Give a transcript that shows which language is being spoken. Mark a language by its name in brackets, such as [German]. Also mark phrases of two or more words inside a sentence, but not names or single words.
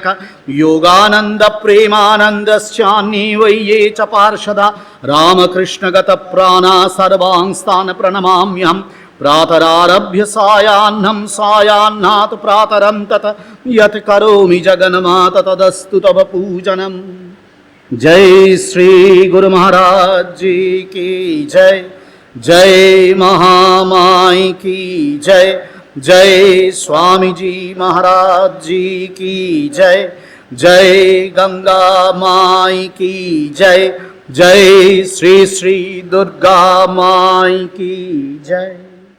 [Sanskrit] योगानंद प्रेमानंदश्चान्ये वै ये च पार्षदा रामकृष्णगत प्राणा सर्वांस्तान् प्रणमाम्यहम्। प्रातरारभ्य सायाह्नं सायाह्नात् प्रातरं तत् यत् करोमि जगन्मात तदस्तु तव पूजनम्। [Hindi] जय श्री गुरु महाराज जी की जय। जय महामाई की जय। जय स्वामी जी महाराज जी की जय। जय गंगा माई की जय। जय श्री श्री दुर्गा माई की जय।